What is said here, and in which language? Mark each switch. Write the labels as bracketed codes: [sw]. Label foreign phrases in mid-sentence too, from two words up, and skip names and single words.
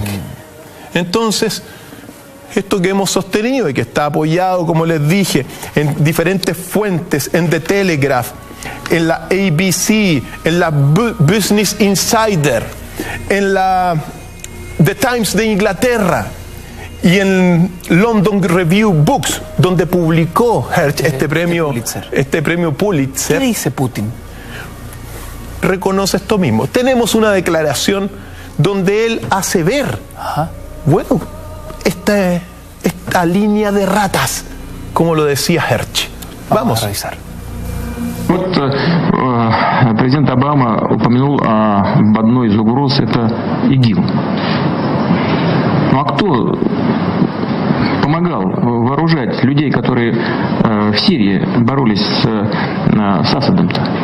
[es] Entonces, esto que hemos sostenido y que está apoyado, como les dije, en diferentes fuentes, en The Telegraph, en la ABC, en la Business Insider, en la The Times de Inglaterra y en London Review Books, donde publicó Hersh este premio Pulitzer. ¿Qué dice Putin? Reconoce esto mismo. Tenemos una declaración donde él hace ver, esta línea de ratas, como lo decía Hersh. Vamos a revisar. [ru] Президент Обама упомянул об одной из угроз, это ИГИЛ. Ну а кто помогал вооружать людей, которые в Сирии боролись с Асадом-то?